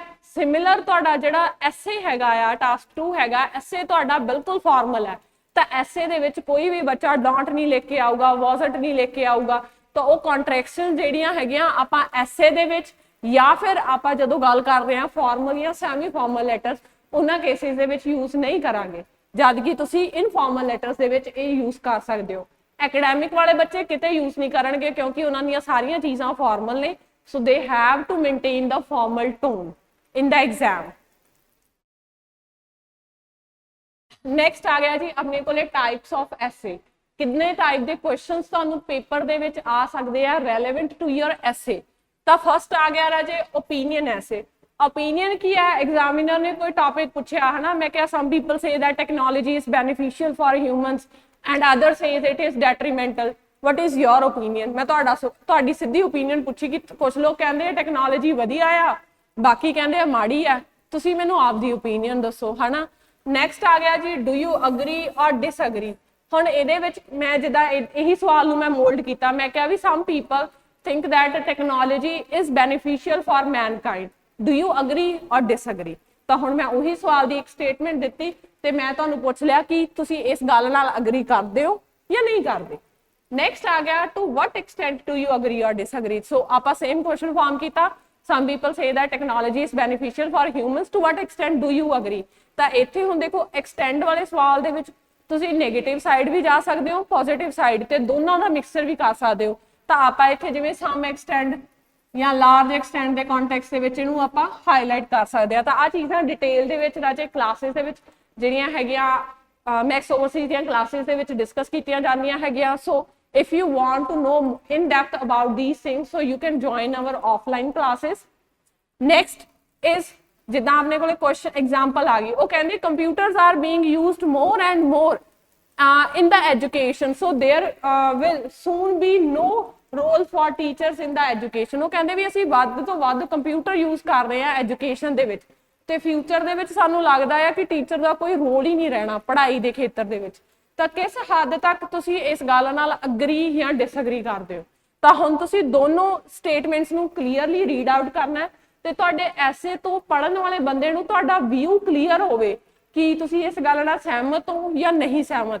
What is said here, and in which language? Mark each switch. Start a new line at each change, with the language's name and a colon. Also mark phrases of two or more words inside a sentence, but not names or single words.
Punjabi: ਸਿਮਿਲਰ ਤੁਹਾਡਾ ਜਿਹੜਾ ਐਸੇ ਹੈਗਾ ਆ, ਟਾਸਕ 2 ਹੈਗਾ, ਐਸੇ ਤੁਹਾਡਾ ਬਿਲਕੁਲ ਫਾਰਮਲ ਹੈ, ਤਾਂ ਐਸੇ ਦੇ ਵਿੱਚ ਕੋਈ ਵੀ ਬੱਚਾ ਡੋਂਟ ਨਹੀਂ ਲਿਖ ਕੇ ਆਊਗਾ, ਵਾਜ਼ਨਟ ਨਹੀਂ ਲਿਖ ਕੇ ਆਊਗਾ, ਤਾਂ ਉਹ ਕੰਟਰੈਕਸ਼ਨ ਜਿਹੜੀਆਂ ਹੈਗੀਆਂ ਆਪਾਂ ਐਸੇ ਦੇ ਵਿੱਚ ਜਾਂ ਫਿਰ ਆਪਾਂ ਜਦੋਂ ਗੱਲ ਕਰ ਰਹੇ ਹਾਂ ਫਾਰਮਲ ਜਾਂ
English: semi formal letters,
Punjabi: ਉਹਨਾਂ ਕੇਸਿਸ ਦੇ ਵਿੱਚ ਯੂਜ਼ ਨਹੀਂ ਕਰਾਂਗੇ, ਜਦ ਕਿ ਤੁਸੀਂ
English: informal letters
Punjabi: ਦੇ ਵਿੱਚ ਇਹ ਯੂਜ਼ ਕਰ ਸਕਦੇ ਹੋ। ਐਕੈਡੈਮਿਕ ਵਾਲੇ ਬੱਚੇ ਕਿਤੇ ਯੂਜ਼ ਨਹੀਂ ਕਰਨਗੇ ਕਿਉਂਕਿ ਉਹਨਾਂ ਦੀਆਂ ਸਾਰੀਆਂ ਚੀਜ਼ਾਂ ਫਾਰਮਲ ਨੇ,
English: so they have to maintain the formal tone in the exam।
Punjabi: ਨੈਕਸਟ ਆ ਗਿਆ ਜੀ ਆਪਣੇ ਕੋਲੇ
English: types of essay.
Punjabi: ਕਿੰਨੇ ਟਾਈਪ ਦੇ ਕੁਐਸਚਨਸ ਤੁਹਾਨੂੰ ਪੇਪਰ ਦੇ ਵਿੱਚ ਆ ਸਕਦੇ ਆ
English: relevant to your essay.
Punjabi: ਤਾਂ ਫਸਟ ਆ ਗਿਆ ਰਾਜੇ
English: opinion essay.
Punjabi: ਓਪੀਨੀਅਨ ਕੀ ਹੈ, ਐਗਜ਼ਾਮੀਨਰ ਨੇ ਕੋਈ ਟੌਪਿਕ ਪੁੱਛਿਆ ਹੈ ਨਾ, ਮੈਂ ਕਿਹਾ
English: some people say that technology is beneficial for humans and others say it is detrimental, what is your opinion।
Punjabi: ਮੈਂ ਤੁਹਾਡੀ ਸਿੱਧੀ ਓਪੀਨੀਅਨ ਪੁੱਛੀ ਕਿ ਕੁਝ ਲੋਕ ਕਹਿੰਦੇ ਟੈਕਨੋਲੋਜੀ ਵਧੀਆ ਆ, ਬਾਕੀ ਕਹਿੰਦੇ ਆ ਮਾੜੀ ਆ, ਤੁਸੀਂ ਮੈਨੂੰ ਆਪਦੀ ਓਪੀਨੀਅਨ ਦੱਸੋ, ਹਨਾ। ਨੈਕਸਟ ਆ ਗਿਆ ਜੀ
English: do you agree
Punjabi: ਔਰ ਡਿਸਅਗਰੀ। ਹੁਣ ਇਹਦੇ ਵਿੱਚ ਮੈਂ ਜਿੱਦਾਂ ਇਹੀ ਸਵਾਲ ਨੂੰ ਮੈਂ ਮੋਲਡ ਕੀਤਾ, ਮੈਂ ਕਿਹਾ ਵੀ
English: some people think that technology is beneficial for mankind, do you agree or disagree।
Punjabi: ਤਾਂ ਹੁਣ ਮੈਂ ਉਹੀ ਸਵਾਲ ਦੀ ਇੱਕ ਸਟੇਟਮੈਂਟ ਦਿੱਤੀ ਤੇ ਮੈਂ ਤੁਹਾਨੂੰ ਪੁੱਛ ਲਿਆ ਕਿ ਤੁਸੀਂ ਇਸ ਗੱਲ ਨਾਲ ਅਗਰੀ ਕਰਦੇ ਹੋ ਜਾਂ ਨਹੀਂ ਕਰਦੇ।
English: ਨੈਕਸਟ
Punjabi: ਆ ਗਿਆ
English: to what extent do you agree or disagree।
Punjabi: ਸੋ ਆਪਾਂ
English: same question form
Punjabi: ਕੀਤਾ,
English: some people say that technology is beneficial for humans, to what extent do you agree।
Punjabi: ਤਾਂ ਇੱਥੇ ਹੁਣ ਦੇਖੋ ਐਕਸਟੈਂਡ ਵਾਲੇ ਸਵਾਲ ਦੇ ਵਿੱਚ ਤੁਸੀਂ
English: negative side
Punjabi: ਵੀ ਜਾ ਸਕਦੇ ਹੋ,
English: positive side
Punjabi: ਤੇ ਦੋਨਾਂ ਦਾ ਮਿਕਸਚਰ ਵੀ ਕਰ ਸਕਦੇ ਹੋ। ਤਾਂ ਆਪਾਂ ਇੱਥੇ ਜਿਵੇਂ
English: some extent
Punjabi: ਜਾਂ
English: large extent
Punjabi: ਦੇ ਕੰਟੈਕਸਟ ਦੇ ਵਿੱਚ ਇਹਨੂੰ ਆਪਾਂ ਹਾਈਲਾਈਟ ਕਰ ਸਕਦੇ ਆ। ਤਾਂ ਆ ਚੀਜ਼ਾਂ ਡਿਟੇਲ ਦੇ ਵਿੱਚ ਰਾਜੇ ਕਲਾਸਿਸ ਦੇ ਵਿੱਚ ਜਿਹੜੀਆਂ ਹੈਗੀਆਂ ਮੈਕਸ ਓਵਰਸੀਜ਼ ਦੀਆਂ ਕਲਾਸਿਸ ਦੇ ਵਿੱਚ ਡਿਸਕਸ ਕੀਤੀਆਂ ਜਾਂਦੀਆਂ ਹੈਗੀਆਂ।
English: ਸੋ if you want to know in depth about these things, so you can join our offline classes। next is
Punjabi: ਜਿੱਦਾਂ ਆਪਣੇ ਕੋਲੇ
English: question example
Punjabi: ਆ ਗਈ, ਉਹ ਕਹਿੰਦੇ
English: computers are being used more and more in the education, so there will soon be no role for teachers in the education।
Punjabi: ਉਹ ਕਹਿੰਦੇ ਵੀ ਅਸੀਂ ਵੱਧ ਤੋਂ ਵੱਧ ਕੰਪਿਊਟਰ ਯੂਜ਼ ਕਰ ਰਹੇ ਹਾਂ ਐਜੂਕੇਸ਼ਨ ਦੇ ਵਿੱਚ, ਤੇ ਫਿਊਚਰ ਦੇ ਵਿੱਚ ਸਾਨੂੰ ਲੱਗਦਾ ਹੈ ਕਿ ਟੀਚਰ ਦਾ ਕੋਈ ਰੋਲ ਹੀ ਨਹੀਂ ਰਹਿਣਾ ਪੜ੍ਹਾਈ ਦੇ ਖੇਤਰ ਦੇ ਵਿੱਚ। ਤਾਂ ਕਿਸ ਹੱਦ ਤੱਕ ਤੁਸੀਂ ਇਸ ਗੱਲ ਨਾਲ ਅਗਰੀ ਜਾਂ ਡਿਸਅਗਰੀ ਕਰਦੇ ਹੋ। ਤਾਂ ਹੁਣ ਤੁਸੀਂ ਦੋਨੋਂ ਸਟੇਟਮੈਂਟਸ ਨੂੰ
English: clearly read out
Punjabi: ਕਰਨਾ ਹੈ ਤੇ ਤੁਹਾਡੇ ਐਸੇ ਤੋਂ ਪੜ੍ਹਨ ਵਾਲੇ ਬੰਦੇ ਨੂੰ ਤੁਹਾਡਾ
English: view clear
Punjabi: ਹੋਵੇ ਕਿ ਤੁਸੀਂ ਇਸ ਗੱਲ ਨਾਲ ਸਹਿਮਤ ਹੋ ਜਾਂ ਨਹੀਂ ਸਹਿਮਤ।